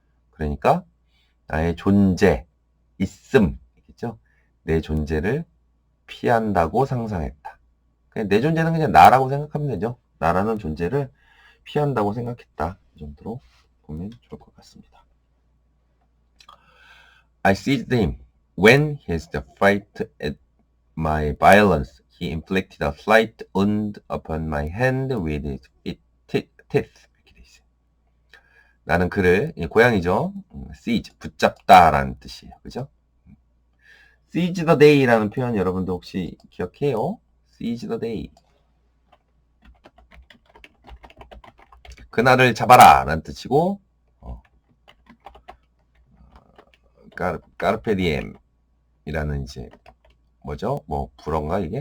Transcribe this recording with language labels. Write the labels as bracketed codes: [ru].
[ko] 그러니까 나의 존재, 있음이겠죠. 내 존재를 피한다고 상상했다. 그냥 내 존재는 그냥 나라고 생각하면 되죠. 나라는 존재를 피한다고 생각했다. 이 정도로 보면 좋을 것 같습니다. [en] I seized him when his fright at my violence. He inflicted a slight wound upon my hand with his teeth. [ko] 이렇게 돼 있어요. 나는 그를, 고양이죠. seize, 붙잡다라는 뜻이에요. 그죠? [en] seize the day [ko] 라는 표현 여러분도 혹시 기억해요? [en] seize the day. [ko] 그날을 잡아라 라는 뜻이고 까르페디엠 이라는 이제 뭐죠? 뭐 불어인가 이게?